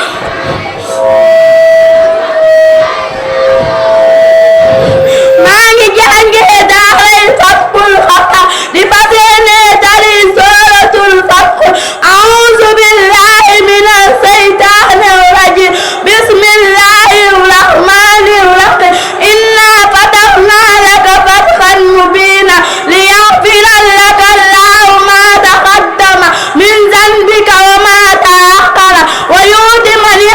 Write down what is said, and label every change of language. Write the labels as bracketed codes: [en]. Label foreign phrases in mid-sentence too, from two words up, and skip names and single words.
[wo] maa ngi jàngee daaray Fathul Xafa di fas yéene tari suratul Fath. [ar] أعوذ بالله من الشيطان الرجيم. بسم الله الرحمن الرحيم. إنا فتحنا لك فتحا مبينا ليغفر لك الله ما تقدم من ذنبك وما تأخر ويتم